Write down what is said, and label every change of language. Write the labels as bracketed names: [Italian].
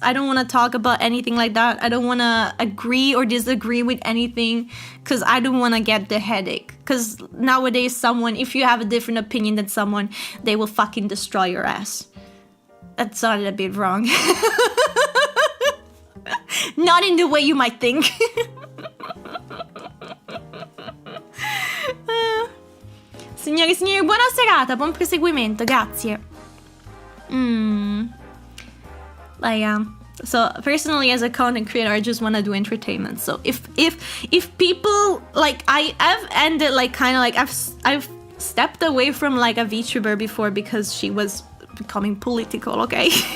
[English] I don't want to talk about anything like that. I don't want to agree or disagree with anything because I don't want to get the headache. Because nowadays, if you have a different opinion than someone, they will fucking destroy your ass. That sounded a bit wrong. Not in the way you might think. [Italian] Signori e signori, buona serata, buon proseguimento, grazie. [English] So personally, as a content creator, I just want to do entertainment. So if people, like, I've ended, like, kind of like I've stepped away from like a VTuber before because she was becoming political, okay?